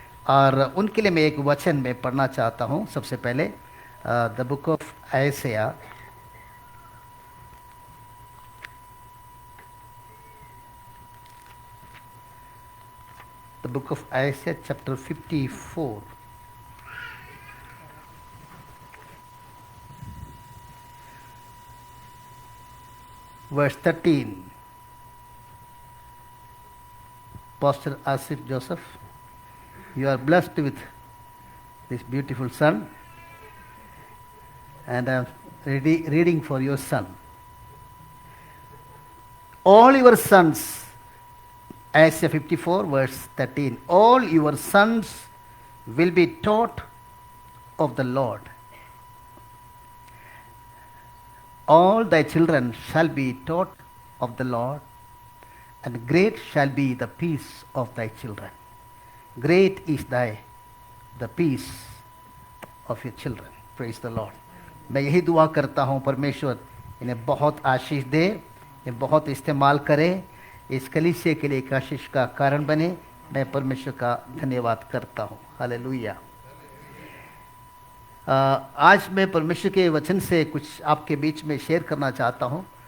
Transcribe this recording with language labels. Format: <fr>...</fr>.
<hi>और उनके लिए मैं एक वचन में पढ़ना चाहता हूँ। सबसे पहले the book of आयसिया, the book of आयसिया chapter 54 verse 13.</hi> <en>Pastor Asif Joseph, you are blessed with this beautiful son, and I am reading for your son. All your sons Isaiah 54 verse 13. All your sons will be taught of the Lord. All thy children shall be taught of the Lord, and great shall be the peace of thy children. Great is the peace of your children. Praise the Lord.</en> <hi>मैं यही दुआ करता हूँ परमेश्वर इन्हें बहुत आशीष दे, इन्हें बहुत इस्तेमाल करे, इस कलीसिया के लिए एक आशीष का कारण बने। मैं परमेश्वर का धन्यवाद करता हूँ। हालेलुया। आज मैं परमेश्वर के वचन से कुछ आपके बीच में शेयर करना चाहता हूँ।</hi>